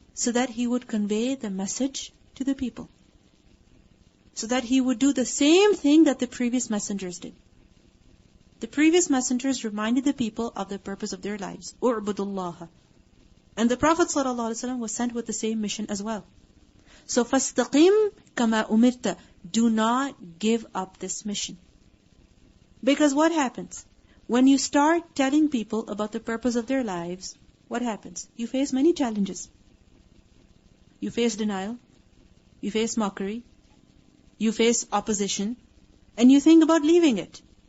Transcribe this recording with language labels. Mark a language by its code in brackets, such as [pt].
[en] So that he would convey the message to the people. So that he would do the same thing that the previous messengers did. The previous messengers reminded the people of the purpose of their lives. [ar] U'budullaha. [en] And the Prophet ﷺ was sent with the same mission as well. [ar] So فَاسْتَقِمْ كَمَا أُمِرْتَ. [en] Do not give up this mission. Because what happens? When you start telling people about the purpose of their lives, what happens? You face many challenges. You face denial. You face mockery. You face opposition. And you think about leaving it.